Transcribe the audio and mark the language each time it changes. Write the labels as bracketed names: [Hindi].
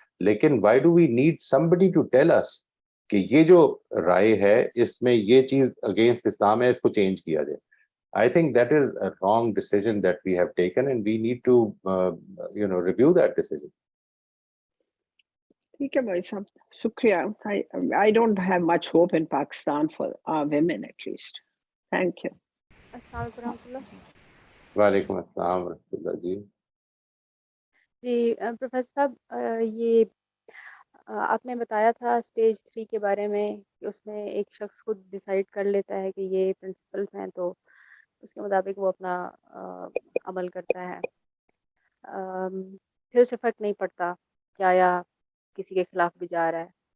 [Hindi] लेकिन [English] why do we need somebody to tell us [Hindi] कि ये जो राय है इसमें ये चीज अगेंस्ट इस्लाम है, इसको चेंज किया जाए. [English] I think that is a wrong decision that we have taken and we need to review that decision. [Hindi] ठीक है भाई साहब, शुक्रिया. [English] I don't have much hope in Pakistan for our women at least. Thank you. [Hindi] अस्सलाम वालेकुम रहमतुल्लाह. वालेकुम अस्सलाम रहमतुल्लाह जी. जी प्रोफेसर साहब, ये आपने बताया था स्टेज 3 के बारे में कि उसमें एक शख्स खुद डिसाइड कर लेता है कि ये प्रिंसिपल्स हैं तो उसके मुताबिक वो अपना अमल करता है, फिर उसे फ़र्क नहीं पड़ता क्या या किसी के खिलाफ भी जा रहा है.